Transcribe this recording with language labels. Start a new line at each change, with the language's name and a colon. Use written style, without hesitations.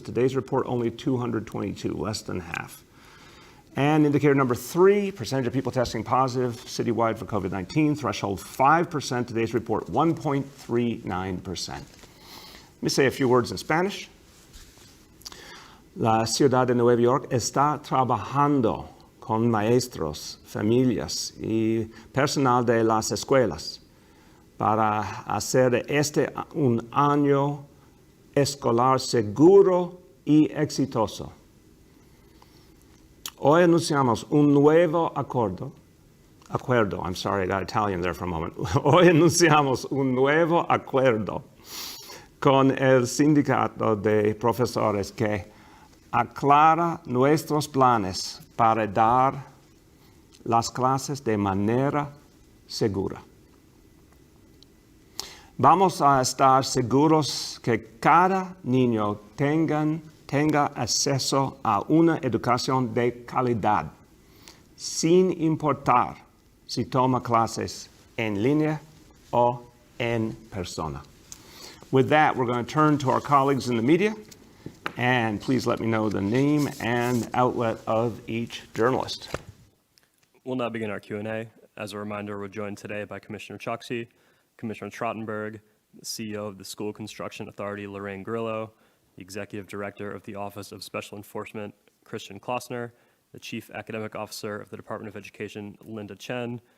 English: Today's report only 222, less than half. And indicator number three, percentage of people testing positive citywide for COVID-19, threshold 5%. Today's report 1.39%. Let me say a few words in Spanish.
Spanish: La ciudad de Nueva York está trabajando con maestros, familias y personal de las escuelas para hacer este un año escolar seguro y exitoso. Hoy anunciamos un nuevo acuerdo,
English: I'm sorry, I got Italian there for a moment.
Spanish: Hoy anunciamos un nuevo acuerdo con el sindicato de profesores que aclara nuestros planes para dar las clases de manera segura. Vamos a estar seguros que cada niño tenga acceso a una educación de calidad, sin importar si toma clases en línea o en persona.
English: With that, we're going to turn to our colleagues in the media, and please let me know the name and outlet of each journalist. We'll now begin our Q&A. As a reminder, we're joined today by Commissioner Choksi, Commissioner Trottenberg, the CEO of the School Construction Authority, Lorraine Grillo, the Executive Director of the Office of Special Enforcement, Christian Klossner, the Chief Academic Officer of the Department of Education, Linda Chen,